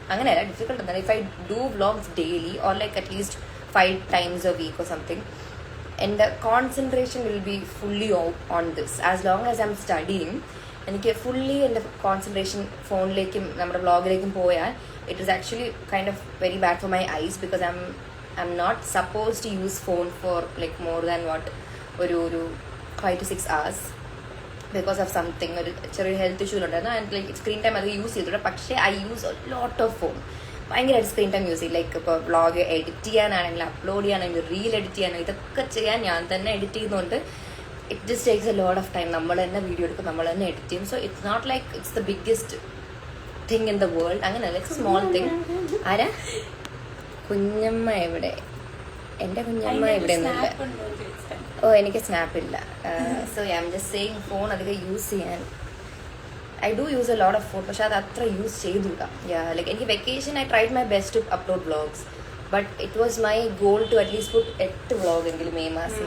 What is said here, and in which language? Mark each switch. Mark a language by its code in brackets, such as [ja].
[ml] അങ്ങനെയല്ല, ഡിഫിക്കൾട്ട് എന്നാൽ [en] If I do vlogs daily or like at least 5 times a week or something, and the concentration will be fully on this. As long as I'm studying, [ml] എനിക്ക് fully എൻ്റെ concentration ഫോണിലേക്കും നമ്മുടെ വ്ളോഗിലേക്കും പോയാൽ [en] It is actually kind of very bad for my eyes, because I'm not suppose to use phone for like more than what ഒരു 5 to 6 hours because of something. [ml] ഒരു ചെറിയ health issue ഉണ്ടായിരുന്നു. And like screen time അത് use ചെയ്തിട്ട്. പക്ഷേ [en] I use a lot of phone. [ml] ഭയങ്കരമായിട്ട് screen time use ചെയ്യും. Like ഇപ്പോൾ വ്ളോഗ് എഡിറ്റ് ചെയ്യാനാണെങ്കിൽ, അപ്ലോഡ് ചെയ്യാനാണെങ്കിൽ, റീൽ എഡിറ്റ് ചെയ്യാനാണെങ്കിൽ, ഇതൊക്കെ ചെയ്യാൻ ഞാൻ തന്നെ എഡിറ്റ് ചെയ്യുന്നതുകൊണ്ട് [en] It just takes a lot of time. [ml] നമ്മൾ തന്നെ വീഡിയോ എടുക്കും, നമ്മൾ തന്നെ എഡിറ്റ് ചെയ്യും. [en] So it's not like it's the biggest thing in the world. [ml] അങ്ങനെയല്ല, [en] It's small thing. [ml] ആരാ കുഞ്ഞമ്മ എവിടെ? എൻ്റെ കുഞ്ഞമ്മ ഇവിടെ ഒന്നുമില്ല. ഓ, എനിക്ക് സ്നാപ്പ് ഇല്ല. [en] so I am just saying phone [ml] അധികം യൂസ് ചെയ്യാൻ. [en] I do use a lot of phone, [ml] പക്ഷെ അത് അത്ര യൂസ് ചെയ്തുകൂടാ. [en] like എനിക്ക് vacation I tried my best to upload vlogs, but it was my goal to at least put 8 [ml] vlog എങ്കിലും May മാസം.